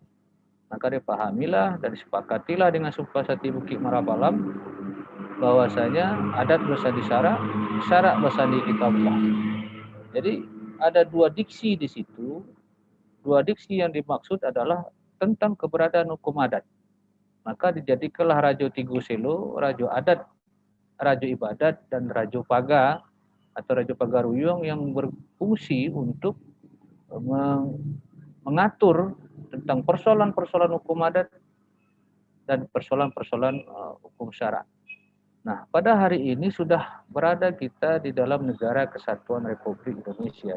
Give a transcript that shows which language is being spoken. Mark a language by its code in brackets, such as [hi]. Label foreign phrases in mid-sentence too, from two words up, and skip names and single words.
[id] Maka dipahamilah dan disepakatilah dengan Supasati Bukit Marapalam bahwasanya adat bersandi syarak, syarak bersandi kitabullah. Jadi ada dua diksi di situ. Dua diksi yang dimaksud adalah tentang keberadaan hukum adat. Maka dijadikanlah Rajo Tigo Selo, Rajo Adat, Rajo Ibadat, dan Rajo Paga atau Rajo Pagaruyung yang berfungsi untuk mengatur tentang persoalan-persoalan hukum adat dan persoalan-persoalan hukum syara. Nah, pada hari ini sudah berada kita di dalam negara kesatuan Republik Indonesia.